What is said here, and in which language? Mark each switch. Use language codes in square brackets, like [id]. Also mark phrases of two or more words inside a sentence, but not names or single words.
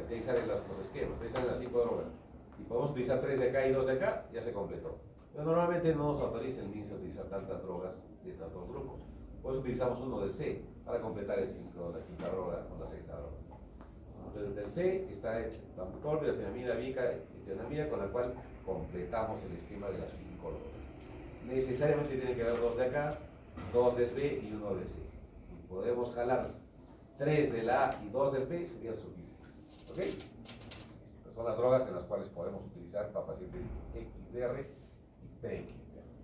[es] De ahí salen los esquemas, de ahí salen las 5 drogas. Si podemos utilizar 3 de acá y 2 de acá, ya se completó. Pero normalmente no nos autoriza el MINSA a utilizar tantas drogas de estos dos grupos. Por eso utilizamos uno del C para completar el 5 de la quinta droga con la sexta droga. Entonces, del C está Bambutor, pirocinamida, vica, etionamida, con la cual completamos el esquema de las 5 drogas. Necesariamente tiene que haber 2 de acá, 2 del B y 1 del C. Si podemos jalar 3 de la A y 2 del B, sería suficiente. ¿Ok? Estas son las drogas en las cuales podemos utilizar para pacientes XDR y PXDR.